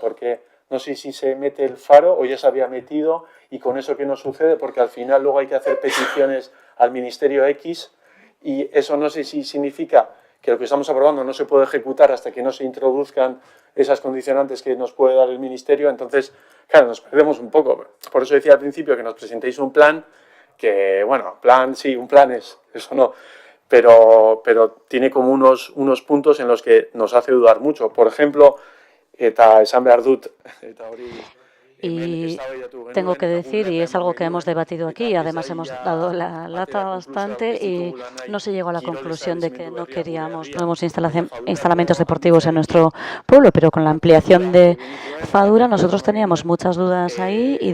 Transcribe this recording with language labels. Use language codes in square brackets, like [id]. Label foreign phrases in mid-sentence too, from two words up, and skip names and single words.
[es] Porque no sé si se mete el faro o ya se había metido, y con eso qué nos sucede, porque al final luego hay que hacer peticiones al Ministerio X, y eso no sé si significa que lo que estamos aprobando no se puede ejecutar hasta que no se introduzcan esas condicionantes que nos puede dar el Ministerio. Entonces, claro, nos perdemos un poco. Por eso decía al principio que nos presentéis un plan, que bueno, plan sí, un plan es, eso no, pero tiene como unos puntos en los que nos hace dudar mucho. Por ejemplo, [eu] eta esan behar dut, eta hori... [es] Y tengo que decir, y es algo que hemos debatido aquí, además hemos dado la lata bastante y no se llegó a la conclusión de que no queríamos nuevos instalamientos deportivos en nuestro pueblo, pero con la ampliación de Fadura nosotros teníamos muchas dudas ahí y